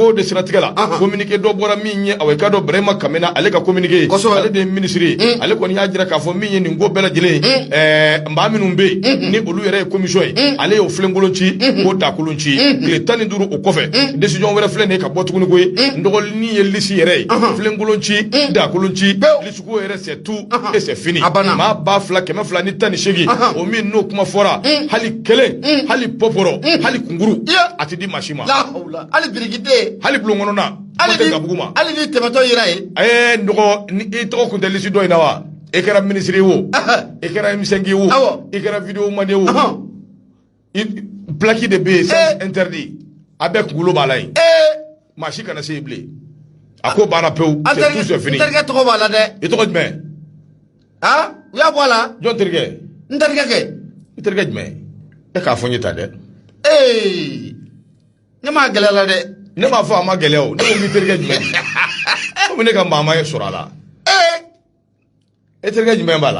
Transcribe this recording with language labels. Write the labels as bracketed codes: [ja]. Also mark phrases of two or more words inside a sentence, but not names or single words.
[bm] ko de siratigɛ la communiqué dɔ bɔra min ye awa i k'a dɔn Burema Kamena ale ka communiqué ale de ye ministre ye ale kɔni y'a jira k'a fɔ min ye nin ko bɛɛ lajɛlen maa minnu bɛ yen ni olu yɛrɛ ye commission ye ale y'o filenkolon ci ko dakolon ci tile 15 o kɔfɛ décision wɛrɛ filɛ nin ye ka bɔ tuguni ko ye nɔgɔlini ye liste yɛrɛ ye filenkolon ci dakolon ci liste ko yɛrɛ [fr] c'est tout et c'est fini [bm] maa 2,218 o min n'o kuma fɔra hali kelen hali pɔpɔrɔ hali kunkuru a tɛ di maa si ma hali birikite hali bulon kɔnɔna tɛ gabugu ma hali ni tɛmɛtɔ yera ye nɔgɔ ni i tɔgɔ kun tɛ liste dɔ in na wa i kɛra ministre ye o i kɛra M5 ye o i kɛra vidéo man ye o plaque de bɛ yen [fr] c'est interdit [bm] a bɛɛ kunkolo b'a la yen maa si kana se yen bilen a ko banna pewu [fr] c'est tout c'est fini [bm] n terikɛ tɔgɔ b'a la dɛ i tɔgɔ jumɛn u y'a bɔ a la jɔn terikɛ n terikɛ kɛ i terikɛ jumɛn e k'a fɔ n ye tan dɛ ne m'a gɛlɛya la dɛ ne m'a fɔ a ma gɛlɛya o ne ko k'i terikɛ jumɛn komi ne ka maama ye sɔrɔ a la e terikɛ jumɛn b'a la